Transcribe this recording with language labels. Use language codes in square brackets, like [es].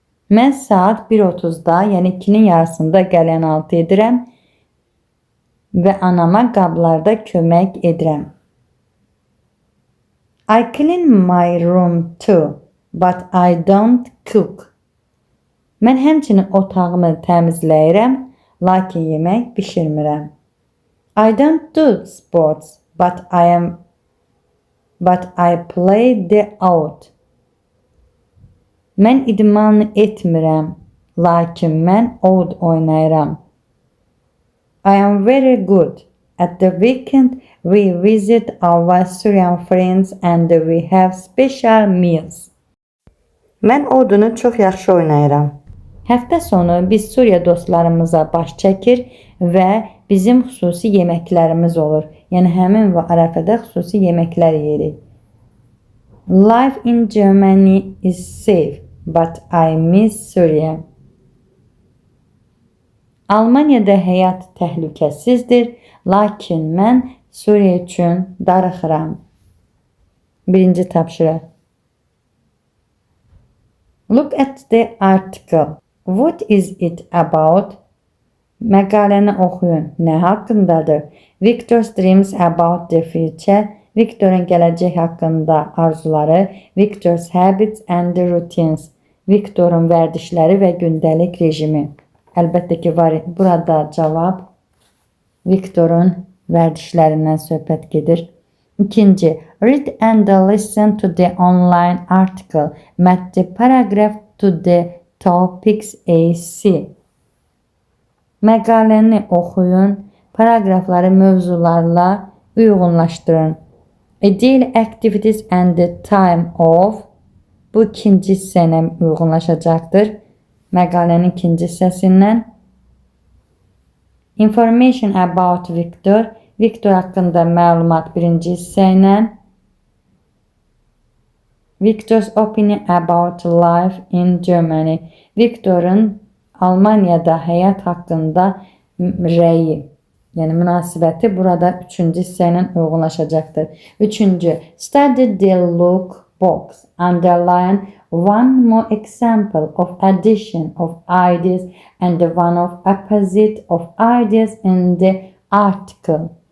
[az] Mən saat 1:30-da, yəni 2-nin yarısında qəlyanaltı edirəm və anama qablarda kömək edirəm. [en] I clean my room too, but I don't cook. [az] Mən həmçinin otağımı təmizləyirəm, lakin yemək bişirmirəm. [en] I don't do sports, but I play the out. [az] Mən idman etmirəm, lakin mən oud oynayıram. [en] I am very good. At the weekend, we visit our Syrian friends and we have special meals. [az] Mən odunu çox yaxşı oynayıram. Həftə sonu biz Suriya dostlarımıza baş çəkir və bizim xüsusi yeməklərimiz olur. Yəni həmin və ərəfədə xüsusi yeməklər yeyirik. [en] Life in Germany is safe, but I miss Syria. [az] Almaniyada həyat təhlükəsizdir, lakin mən Suriya üçün darıxıram. Birinci tapşırıq. [en] Look at the article. What is it about? [az] Məqaləni oxuyun. Nə haqqındadır? [en] Victor's dreams about the future. [az] Victor'un gələcək haqqında arzuları. Victor's habits and routines. Victor'un vərdişləri və gündəlik rejimi. Əlbəttə ki, var burada cavab Victor'un vərdişlərindən söhbət gedir. [en] İkinci, read and listen to the online article. Match the paragraph to the topics AC. [az] Məqaləni oxuyun, paragrafları mövzularla uyğunlaşdırın. [en] Daily activities and the time of. [az] Bu ikinci hissəyə uyğunlaşacaqdır. Məqalənin ikinci hissəsindən. Information about Victor. Victor haqqında məlumat birinci hissə ilə. [en] Victor's opinion about life in Germany. [az] Victor'un Almaniyada həyat haqqında rəyi, yəni münasibəti burada üçüncü hissə ilə uyğunlaşacaqdır. [en] Üçüncü, study the look box. Underline one more example of addition of ideas and one of opposite of ideas in the article.